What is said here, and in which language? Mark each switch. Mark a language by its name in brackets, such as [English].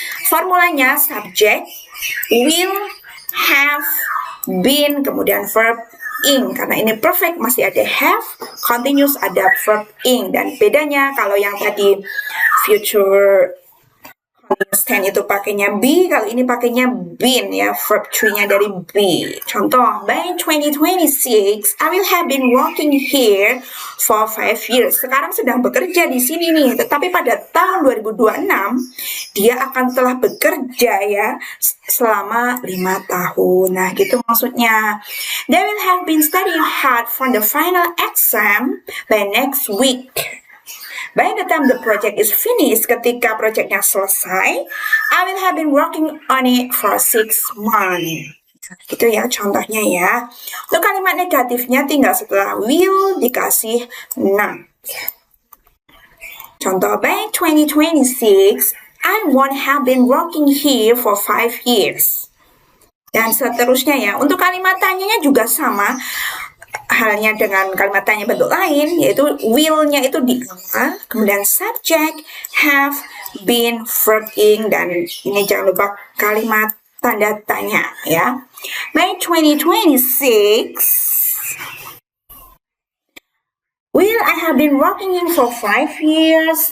[Indonesian] Formulanya subject, will, have, been, kemudian verb in. Karena ini perfect masih ada have, continuous ada verb in. Dan bedanya kalau yang tadi future continuous tense itu pakainya be, kalau ini pakainya been ya, verb 3-nya dari be. [English] Contoh, by 2026 I will have been working here for 5 years. [Indonesian] Sekarang sedang bekerja di sini nih, tetapi pada tahun 2026 dia akan telah bekerja ya selama 5 tahun. Nah, gitu maksudnya. [English] They will have been studying hard for the final exam by next week. By the time the project is finished, [Indonesian] ketika projectnya selesai, [English] I will have been working on it for 6 months. [Indonesian] Gitu ya contohnya ya. Untuk kalimat negatifnya tinggal setelah will dikasih not. [English] Contoh, by 2026, I won't have been working here for 5 years. [Indonesian] Dan seterusnya ya. Untuk kalimat tanyanya juga sama. Halnya dengan kalimat tanya bentuk lain, yaitu will-nya itu di awal, kemudian subject, have, been, verb in, dan ini jangan lupa kalimat tanda tanya ya. [English] By 2026, will I have been working in for 5 years?